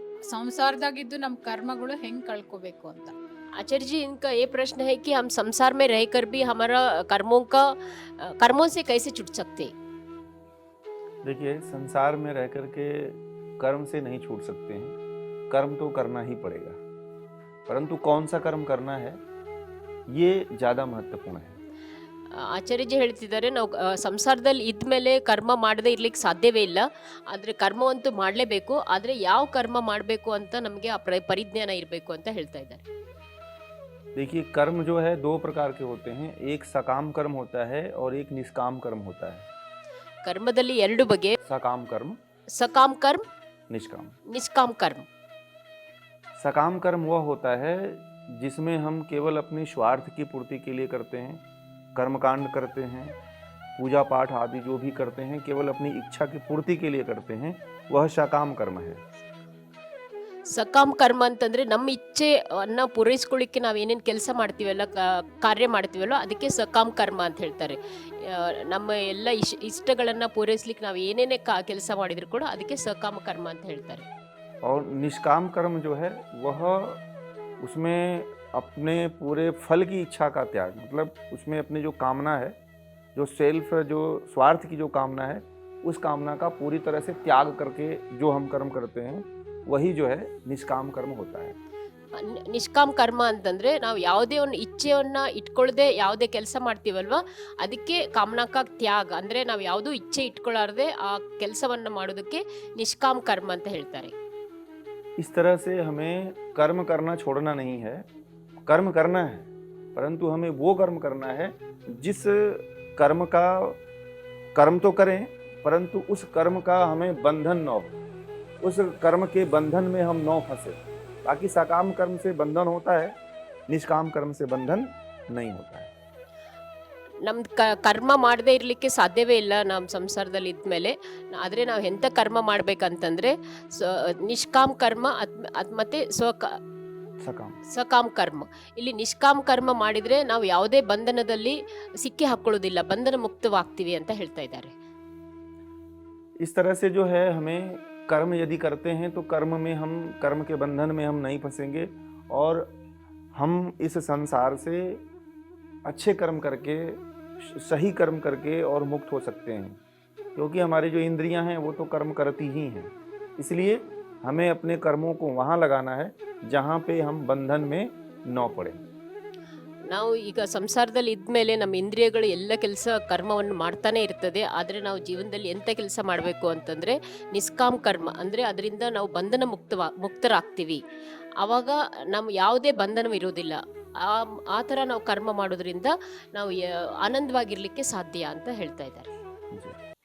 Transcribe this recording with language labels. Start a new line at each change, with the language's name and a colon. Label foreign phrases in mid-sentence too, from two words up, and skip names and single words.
Kannada: ಸಂಸಾರದಾಗಿದ್ದು ನಮ್ಮ ಕರ್ಮಗಳು ಹೆಂಗ್ ಕಳ್ಕೋಬೇಕು ಅಂತ.
Hindi: आचार्य जी, इनका ये प्रश्न है कि हम संसार में रहकर भी हमारा कर्मों से कैसे छूट सकते हैं? देखिए, संसार में रह कर के कर्म से नहीं छूट सकते हैं। कर्म तो करना ही पड़ेगा, परंतु कौन सा कर्म करना है, ये ज़्यादा महत्वपूर्ण है।
Kannada: ಆಚಾರ್ಯಜಿ ಹೇಳ್ತಿದ್ದಾರೆ, ನಾವು ಸಂಸಾರದಲ್ಲಿ ಇದ್ಮೇಲೆ ಕರ್ಮ ಮಾಡದೇ ಇರ್ಲಿಕ್ಕೆ ಸಾಧ್ಯವೇ ಇಲ್ಲ. ಆದರೆ ಕರ್ಮವಂತೂ ಮಾಡಲೇಬೇಕು. ಆದರೆ ಯಾವ ಕರ್ಮ ಮಾಡಬೇಕು ಅಂತ ನಮಗೆ ಆ ಪರಿಜ್ಞಾನ ಇರಬೇಕು ಅಂತ ಹೇಳ್ತಾ ಇದ್ದಾರೆ.
Hindi: देखिए, कर्म जो है 2 प्रकार के होते हैं। एक सकाम कर्म होता है और एक निष्काम कर्म होता है।
Kannada: ಕರ್ಮದಲ್ಲಿ ಎರಡು ಬಗೆ:
Hindi: सकाम कर्म,
Kannada: ಸಕಾಮ್ ಕರ್ಮ,
Hindi: निष्काम।
Kannada: ನಿಷ್ಕಾಮ್ ಕರ್ಮ.
Hindi: सकाम कर्म वह होता है जिसमें हम केवल अपनी स्वार्थ की पूर्ति के लिए करते हैं, कर्मकांड करते हैं, पूजा पाठ आदि जो भी करते हैं केवल अपनी इच्छा की पूर्ति के लिए करते हैं, वह सकाम कर्म है।
Kannada: ಸಕಾಮ್ ಕರ್ಮ ಅಂತಂದ್ರೆ ನಮ್ಮ ಇಚ್ಛೆ ಅನ್ನ ಪೂರೈಸ್ಕೊಳ್ಳಿಕ್ಕೆ ನಾವು ಏನೇನು ಕೆಲಸ ಮಾಡ್ತೀವಲ್ಲ, ಕಾರ್ಯ ಮಾಡ್ತೀವಲ್ಲ, ಅದಕ್ಕೆ ಸಕಾಮ್ ಕರ್ಮ ಅಂತ ಹೇಳ್ತಾರೆ. ನಮ್ಮ ಎಲ್ಲ ಇಷ್ಟಗಳನ್ನು ಪೂರೈಸ್ಲಿಕ್ಕೆ ನಾವು ಏನೇನೇ ಕೆಲಸ ಮಾಡಿದ್ರು ಕೂಡ ಅದಕ್ಕೆ ಸಕಾಮ ಕರ್ಮ ಅಂತ ಹೇಳ್ತಾರೆ.
Hindi: और निष्काम कर्म जो है वह उसमें अपने पूरे फल की इच्छा का त्याग, मतलब उसमें अपनी जो कामना है, जो सेल्फ, जो स्वार्थ की जो कामना है, उस कामना का पूरी तरह से त्याग करके जो हम कर्म करते हैं वही जो है निष्काम कर्म होता है।
Kannada: ನಿಷ್ಕಾಮ್ ಕರ್ಮ ಅಂತಂದ್ರೆ ನಾವು ಯಾವುದೇ ಒಂದು ಇಚ್ಛೆಯನ್ನ ಇಟ್ಕೊಳ್ಳದೆ ಯಾವುದೇ ಕೆಲಸ ಮಾಡ್ತೀವಲ್ವ, ಅದಕ್ಕೆ ಕಾಮನಾಕ ತ್ಯಾಗ ಅಂದ್ರೆ ನಾವು ಯಾವುದೂ ಇಚ್ಛೆ ಇಟ್ಕೊಳ್ಳಾರ್ದೆ ಆ ಕೆಲಸವನ್ನ ಮಾಡೋದಕ್ಕೆ ನಿಷ್ಕಾಮ್ ಕರ್ಮ ಅಂತ ಹೇಳ್ತಾರೆ.
Hindi: इस तरह से हमें कर्म करना छोड़ना नहीं है, कर्म करना है, परंतु हमें वो कर्म करना है जिस कर्म का कर्म तो करें, परंतु उस कर्म का हमें बंधन न हो, उस कर्म के बंधन में हम न फंसे। बाकी सकाम कर्म से बंधन होता है, निष्काम कर्म से बंधन नहीं होता है।
Kannada: ನಮ್ದು ಕರ್ಮ ಮಾಡದೇ ಇರಲಿಕ್ಕೆ ಸಾಧ್ಯವೇ ಇಲ್ಲ ನಮ್ಮ ಸಂಸಾರದಲ್ಲಿ ಇದ್ಮೇಲೆ. ಆದರೆ ನಾವು ಎಂಥ ಕರ್ಮ ಮಾಡ್ಬೇಕಂತಂದ್ರೆ ನಿಷ್ಕಾಮ್ ಕರ್ಮ ಮತ್ತೆ
Hindi: सकाम
Kannada: ಸಕಾಮ್ ಕರ್ಮ. ಇಲ್ಲಿ ನಿಷ್ಕಾಮ್ ಕರ್ಮ ಮಾಡಿದ್ರೆ ನಾವು ಯಾವುದೇ ಬಂಧನದಲ್ಲಿ ಸಿಕ್ಕಿ ಹಾಕೊಳ್ಳೋದಿಲ್ಲ, ಬಂಧನ ಮುಕ್ತವಾಗ್ತೀವಿ ಅಂತ ಹೇಳ್ತಾ ಇದ್ದಾರೆ.
Hindi: इस तरह से जो है हमें कर्म यदि करते हैं तो कर्म के बंधन में हम नहीं फंसेंगे और हम इस संसार से अच्छे कर्म करके, सही कर्म करके और मुक्त हो सकते हैं, क्योंकि हमारी जो इंद्रियां हैं वो तो कर्म करती ही हैं। इसलिए हमें अपने कर्मों को वहाँ लगाना है जहाँ पे हम बंधन में न पड़े।
Kannada: ನಾವು ಈಗ ಸಂಸಾರದಲ್ಲಿ ಇದ್ಮೇಲೆ ನಮ್ಮ ಇಂದ್ರಿಯಗಳು ಎಲ್ಲ ಕೆಲಸ ಕರ್ಮವನ್ನು ಮಾಡ್ತಾನೆ ಇರ್ತದೆ. ಆದರೆ ನಾವು ಜೀವನದಲ್ಲಿ ಎಂಥ ಕೆಲಸ ಮಾಡಬೇಕು ಅಂತಂದರೆ ನಿಷ್ಕಾಮ್ ಕರ್ಮ, ಅಂದರೆ ಅದರಿಂದ ನಾವು ಬಂಧನ ಮುಕ್ತರಾಗ್ತೀವಿ. ಆವಾಗ ನಮ್ಮ ಯಾವುದೇ ಬಂಧನವಿರೋದಿಲ್ಲ. ಆ ಥರ ನಾವು ಕರ್ಮ ಮಾಡೋದ್ರಿಂದ ನಾವು ಆನಂದವಾಗಿರಲಿಕ್ಕೆ ಸಾಧ್ಯ ಅಂತ ಹೇಳ್ತಾ ಇದ್ದಾರೆ.